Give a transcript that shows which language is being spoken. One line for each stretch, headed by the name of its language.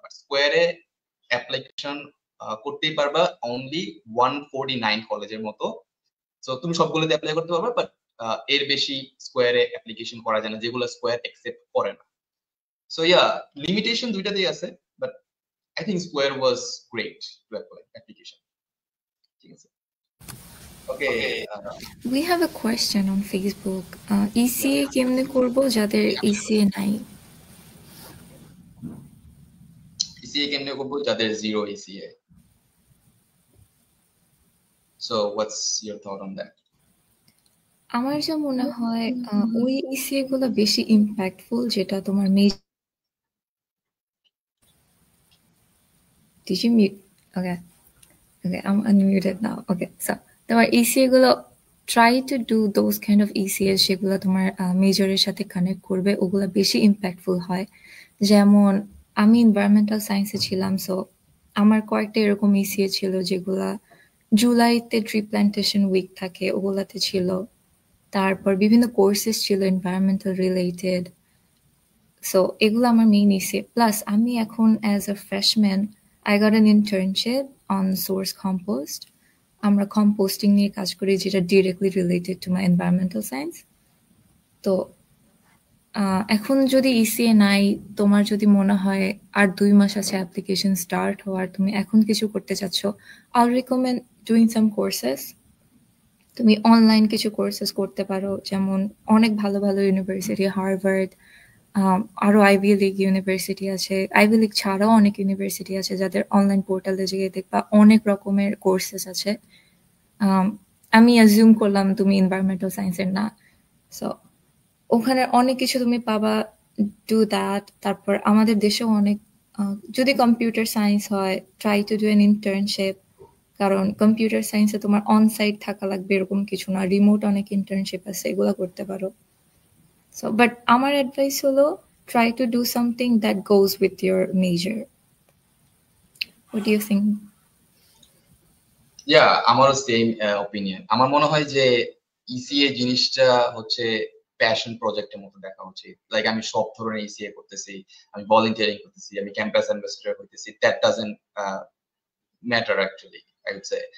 Bangla: But স্কোয়ারে application করতেই পারবা অনলি 149 কলেজের মতো। সো তুমি সবগুলোতে অ্যাপ্লাই করতে পারবা, বাট এর বেশি স্কোয়ারে অ্যাপ্লিকেশন করা যায় না, যেগুলো স্কোয়ার অ্যাকসেপ্ট করে না।
English: so yeah, limitation
Bangla: দুইটাতেই আছে,
English: But I think square was great to apply application.
Bangla: ঠিক আছে, ওকে।
English: We have a question on Facebook.
Bangla: ECA কেমনে করবো যাদের ECA নাই? ECA কেমনে করবো যাদের zero ECA?
English: So what's your thought on that?
Bangla: আমার যা মনে হয় ওই ECA গুলো বেশি ইম্প্যাক্টফুল যেটা তোমার major.
English: Did you mute? Okay, I'm unmuted now. Okay, so
Bangla: তোমার ECA গুলো
English: try to do those kind of ECA
Bangla: যেগুলো তোমার মেজরের সাথে কানেক্ট করবে, ওগুলো বেশি ইম্প্যাক্টফুল হয়। যেমন আমি এনভায়রনমেন্টাল সায়েন্সে ছিলাম, সো আমার কয়েকটা এরকম ECA ছিল যেগুলা জুলাইতে ট্রি প্ল্যান্টেশন উইক থাকে, ওগুলাতে ছিল। তারপর বিভিন্ন কোর্সেস ছিল এনভায়রনমেন্টাল রিলেটেড। সো এগুলো আমার মেইন ECA।
English: plus
Bangla: আমি এখন
English: As a freshman I got an internship on source compost.
Bangla: আমরা কম্পোস্টিং নিয়ে কাজ করি, যেটা directly related to my environmental science. তো এখন যদি ECA নাই, তোমার যদি মনে হয় আর 2 মাস আছে অ্যাপ্লিকেশন স্টার্ট হওয়ার, তুমি এখন কিছু করতে চাচ্ছ,
English: I'll recommend doing some courses.
Bangla: তুমি অনলাইন কিছু কোর্সেস করতে পারো, যেমন অনেক ভালো ভালো ইউনিভার্সিটি, হার্ভার্ড, আরো আইভি লিগ ইউনিভার্সিটি আছে। আইভি লিগ ছাড়াও অনেক ইউনিভার্সিটি আছে যাদের অনলাইন পোর্টালে গিয়ে দেখবা অনেক রকমের কোর্সেস আছে। আমি অ্যাজিউম করলাম তুমি এনভায়রনমেন্টাল সায়েন্সের না, সো ওখানে অনেক কিছু তুমি পাবা,
English: Do that.
Bangla: তারপর আমাদের দেশেও অনেক, যদি কম্পিউটার সায়েন্স হয়,
English: try to do an internship,
Bangla: কারণ কম্পিউটার সায়েন্সে তোমার অন সাইট থাকা লাগবে এরকম কিছু না, রিমোট অনেক ইন্টার্নশিপ আছে, এগুলো করতে পারো।
English: so but
Bangla: আমার অ্যাডভাইস হলো
English: try to do something that goes with your major. What do you think? Yeah,
Bangla: আমারও সেম অপিনিয়ন। আমার মনে হয় যে ECA জিনিসটা হচ্ছে প্যাশন প্রজেক্টের মতো দেখা উচিত। লাইক আমি সব ধরনের ECA করতেছি, আমি ভলান্টিয়ারিং করতেছি, আমি ক্যাম্পাস অ্যাম্বাসেডর হইতেছি,
English: That doesn't matter actually, I would say.